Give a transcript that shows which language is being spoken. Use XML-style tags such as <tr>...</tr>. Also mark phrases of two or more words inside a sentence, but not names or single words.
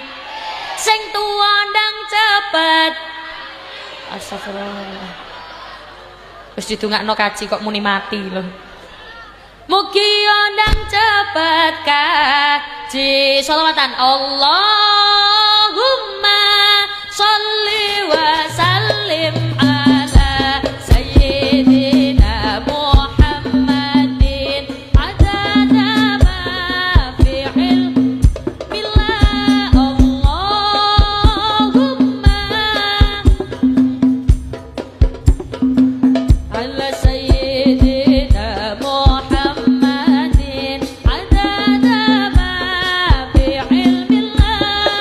<jv>Sing tuwa ndang cepet. Astagfirullah. Wis didongakno kaji kok muni mati lho. Mugi ndang cepet kaji.</jv> <ar>Shalawatan اللهم صل وسلم على سيدنا محمد عدد ما في علم الله. اللهم على سيدنا محمد عدد ما في علم الله.</ar>